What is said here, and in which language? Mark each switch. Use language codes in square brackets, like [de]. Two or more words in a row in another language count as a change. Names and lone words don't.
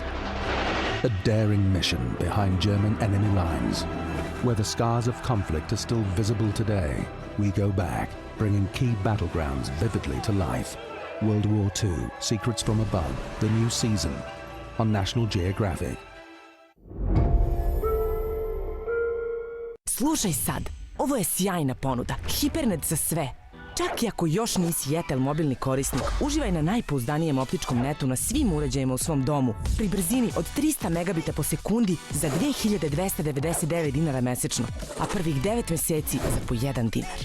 [en] A daring mission behind German enemy lines. Where the scars of conflict are still visible today, we go back, bringing key battlegrounds vividly to life. World War II, Secrets from Above, the new season on National Geographic. [sr] Slušaj sad, ovo je sjajna ponuda, hipernet za sve. Čak i ako još nisi Jetel mobilni korisnik, uživaj na najpouzdanijem optičkom netu na svim uređajima u svom domu pri brzini od 300 megabita po sekundi za 2299 dinara mesečno, a prvih 9 meseci za po 1 dinar.